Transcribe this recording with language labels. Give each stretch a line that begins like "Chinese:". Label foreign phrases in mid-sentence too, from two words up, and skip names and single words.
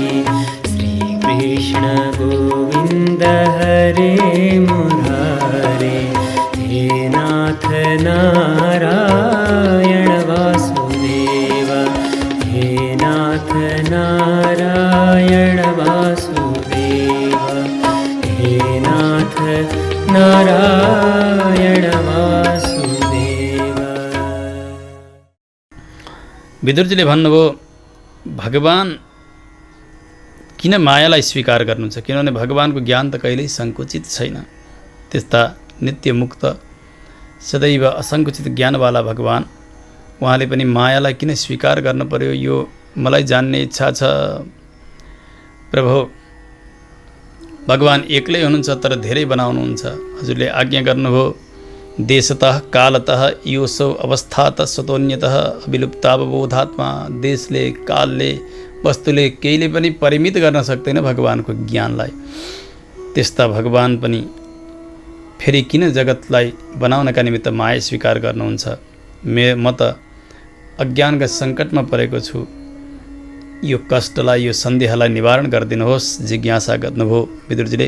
Sanskrit: श्री कृष्ण गोविंद हरे मुरारे, हे नाथ नारायण वासुदेव, हे नाथ नारायण वासुदेव, हे नाथ नारायण वासुदेव।
Nepali: विदुरजीले भन्नुभयो भगवान किन मायालाई स्वीकार गर्नुहुन्छ, किनभने भगवानको ज्ञान त कहिल्यै सङ्कुचित छैन। त्यस्ता नित्य मुक्त सदैव असङ्कुचित ज्ञानवाला भगवान, उहाँले पनि मायालाई किन स्वीकार गर्न पर्यो, यो मलाई जान्ने इच्छा छ। प्रभु भगवान एक्लै हुनुहुन्छ तर धेरै बनाउनुहुन्छ। हजुरले आज्ञा गर्नुभयो
Sanskrit: देशतः कालतः योऽसौ अवस्थातः स्वतोन्यतः अविलुप्तावबोधात्मा।
Nepali: देशले कालले वस्तुले केहीले पनि परिमित गर्न सक्दैन भगवानको ज्ञानलाई। त्यस्ता भगवान पनि फेरि किन जगतलाई बनाउनका निमित्त माया स्वीकार गर्नुहुन्छ। म त अज्ञानका सङ्कटमा परेको छु, यो कष्टलाई यो सन्देहलाई निवारण गरिदिनुहोस्, जिज्ञासा गर्नुभयो विदुरजीले।